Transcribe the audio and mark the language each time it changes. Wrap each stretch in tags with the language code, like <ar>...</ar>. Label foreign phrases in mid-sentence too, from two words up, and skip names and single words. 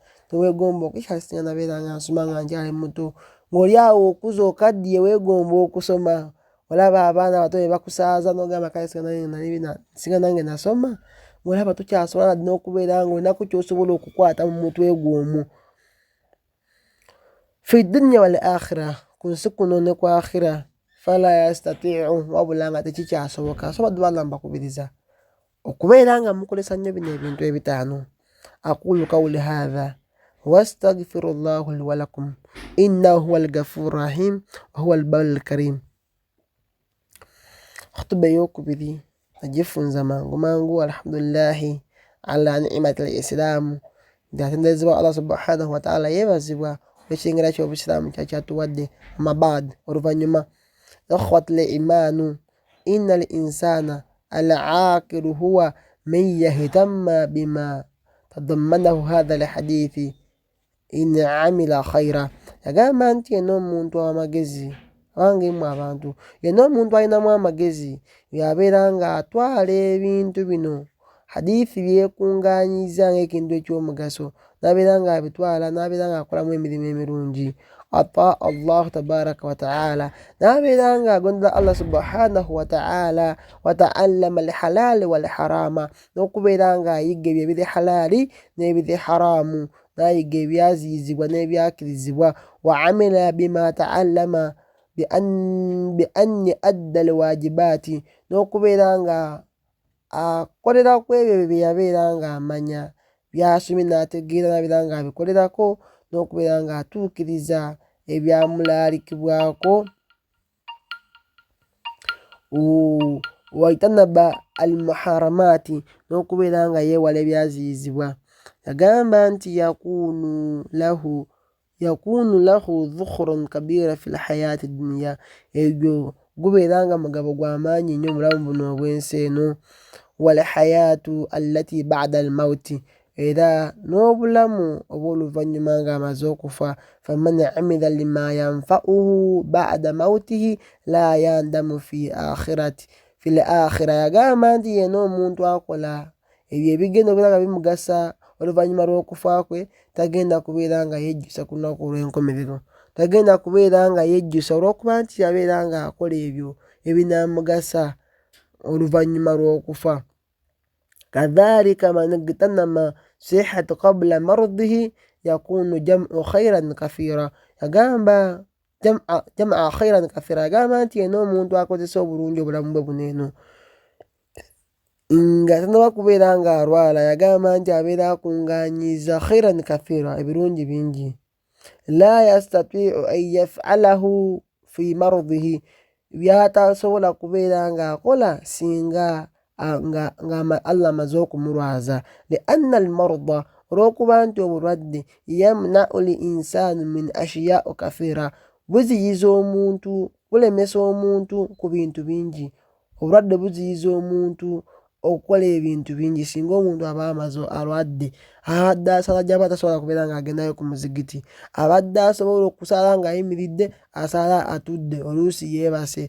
<lg>Teweegomba okukyasinga nabeera nga nsoma nga nkyali muto, ng'oli awo okuza okaddiye weegomba okusoma, olaba abaana abato be bakusaaza n'ogamba kale singa nange nasoma, ng'olaba tokyasobola nadde n'okubeera ng'olinaku ky'osobola okukwata mu mutwe gw'omwo.</lg> <ar>في الدنيا والآخرة,</ar> <lg>ku nsi kuno ne ku akhira,</lg> <ar>فلا يستطيع,</ar> <lg>wabula nga tekikyasoboka. So baddu ba Allah mbakubiriza okubeera nga mukozesa nnyo bino ebintu ebitaano.</lg> <ar>أقول قولي هذا وأستغفر الله لي ولكم إنه هو الغفور الرحيم وهو البر الكريم.</ar> <lg>Khutuba ey'okubiri nagifunza mangu</lg> <ar>الحمد لله على نعمة الإسلام,</ar> <lg>ndatendezebwa</lg> <ar>الله سبحانه وتعالى,</ar> <lg>yeebazibwa olw'ekitengera ky'obusiraamu kyatuwadde.</lg> <ar>أما بعد, oluvannyuma, إخوة الإيمان إن الإنسان العاقل هو من يهتم بما تضمنه هذا الحديث إن عمل خيرا.</ar> <lg>Yagamba nti yenna omuntu w'amagezi, abange mmwe abantu, yenna omuntu alinamu amagezi yabeera nga atwala ebintu bino hadithi byekungaanyiza ng'ekintu eky'omugaso, n'abeera nga abitwala, n'abeera nga akolamu emirimu emirungi.</lg> <ar>أطاع الله تبارك وتعالى,</ar> <lg>n'abeera nga agondera</lg> <ar>الله سبحانه وتعالى، وتعلم الحلال والحرام,</ar> <lg>n'okubeera nga ayiga ebyo ebiri halaali n'ebiri haramu, n'ayiga ebyaziyizibwa n'ebyakirizibwa.</lg> <ar>وعمل بما تعلم بأن أدى الواجبات,</ar> <lg>n'okubeera nga akolera ku ebyo bye yabeera nga amanya, byasomye n'ategeera, n'abeera nga abikolerako, n'okubeera nga atuukiriza ebyamulaalikibwako.</lg> <ar>واجتنب المحرمات,</ar> <lg>n'okubeera nga yeewala ebyaziyizibwa. Yagamba nti</lg> <ar>يكون له ذخر كبير في الحياة الدنيا,</ar> <lg>ebyo gubeera nga mugabo gw'amaanyi nnyo mulamu buno obw'ensi eno.</lg> <ar>والحياة التي بعد الموت,</ar> <lg>era n'obulamu obw'oluvannyuma nga amaze okufa.</lg> <ar>فمن عمل لما ينفعه بعد موته لا يندم في الآخرة.</ar> <lg>Yagamba nti yenna omuntu akola ebyo ebigenda okubeera nga bimugasa oluvannyuma lw'okufa kwe, tagenda kubeera nga yejjusa ku lunaku olw'enkomerero, tagenda kubeera nga yejjusa olw'okuba nti yabeera nga akola ebyo ebinaamugasa oluvannyuma lw'okufa.</lg> <ar>كذلك من اغتنم صحة قبل مرضه يكون جمع خيرا كثيرا. yagamba جمع خيرا كثيرا,</ar> <lg>yagamba nti eno omuntu akozesa obulungi obulamu bwe buno eno nga tanaba kubeera nga arwala, yagamba nti abeera akunganyiza</lg> <ar>خيرا كثيرا,</ar> <lg>ebirungi bingi.</lg> <ar>لا يستطيع أن يفعله في مرضه,</ar> <lg>byatasobola kubeera nga akola singa nga Allah amaze okumulwaza.</lg> <ar>لأن المرض,</ar> <lg>olw'okuba nti obulwadde</lg> <ar>يمنع للإنسان من أشياء كثيرة,</ar> <lg>buziyiza omuntu, bulemesa omuntu ku bintu bingi. Obulwadde buziyiza omuntu okukola ebintu bingi. Singa omuntu aba amaze alwadde, abadde asala gy'aba tasobola kubeera nga agendayo ku muzigiti, abadde asobola okusala ng'ayimiridde asala atudde, oluusi yeebase.</lg>